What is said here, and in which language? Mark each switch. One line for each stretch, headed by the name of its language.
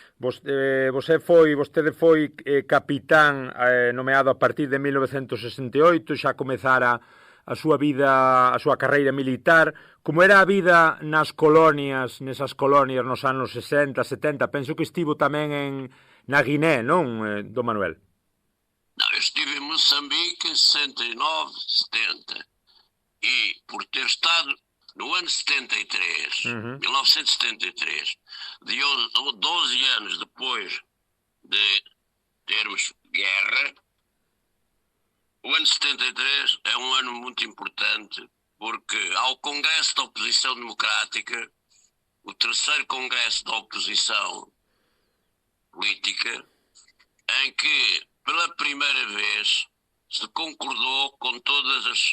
Galician: Vostede foi capitán nomeado a partir de 1968, xa comezara a súa vida, a súa carreira militar. Como era a vida nesas colonias nos anos 60, 70? Penso que estivo tamén na Guiné, non, don Manuel?
Portuguese: Não, eu estive em Moçambique em 69, 70. E por ter estado no ano 73, 1973, 12 anos depois de termos guerra, o ano 73 é um ano muito importante porque há o Congresso da Oposição Democrática, o terceiro Congresso da Oposição Política, em que pela primeira vez se concordou com todas